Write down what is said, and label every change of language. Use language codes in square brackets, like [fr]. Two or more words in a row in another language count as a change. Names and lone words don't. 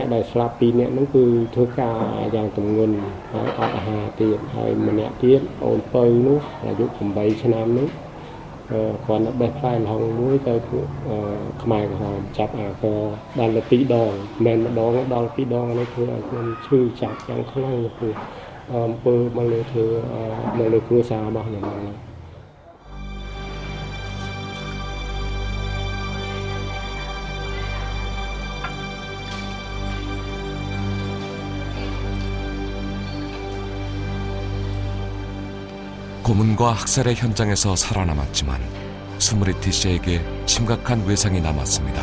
[km] ដែលស្លាប់2នាក់ហ្នឹងគឺធ្វើការយ៉ាងទម្ងន់ហើយអត់អាហារទៀតហើយម្នាក់ទៀតអូនពៅនោះអាយុ8ឆ្នាំនោះគាត់នៅបេះផ្លែលហុងមួយទៅពួកខ្មែរក្រហមចាប់អាកដល់ទៅ2ដងមិនម្ដងដល់2ដងនេះធ្វើឲ្យខ្ញុំឈឺចាប់យ៉ាងខ្លាំងព្រោះអំពើមកលើធ្វើមកលើគ្រួសាររបស់ខ្ញុំហ្នឹង [ko] 고문과 학살의 현장에서 살아남았지만 스무리티 씨에게 심각한 외상이 남았습니다.